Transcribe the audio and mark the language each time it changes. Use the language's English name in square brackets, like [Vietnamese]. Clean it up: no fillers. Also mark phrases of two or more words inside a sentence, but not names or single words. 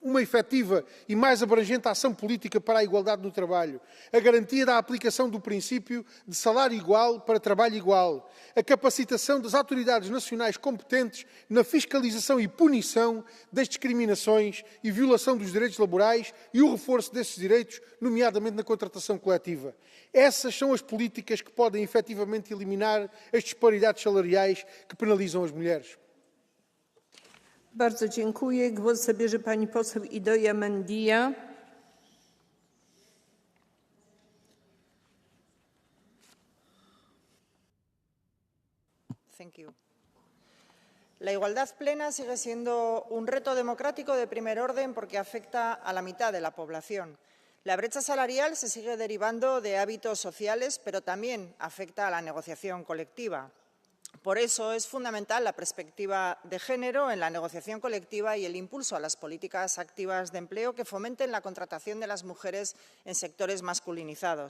[Portuguese] uma efetiva e mais abrangente ação política para a igualdade no trabalho, a garantia da aplicação do princípio de salário igual para trabalho igual, a capacitação das autoridades nacionais competentes na fiscalização e punição das discriminações e violação dos direitos laborais e o reforço desses direitos, nomeadamente na contratação coletiva. Essas são as políticas que podem efetivamente eliminar as disparidades salariais que penalizam as mulheres. [Polish] Bardzo dziękuję. Głos zabierze pani poseł Idoia Mendia. [English] Thank you. [Spanish] La igualdad plena sigue siendo un reto democrático de primer orden porque afecta a la mitad de la población. La brecha salarial se sigue derivando de hábitos sociales, pero también afecta a la negociación colectiva. Por eso es fundamental la perspectiva de género en la negociación colectiva y el impulso a las políticas activas de empleo que fomenten la contratación de las mujeres en sectores masculinizados.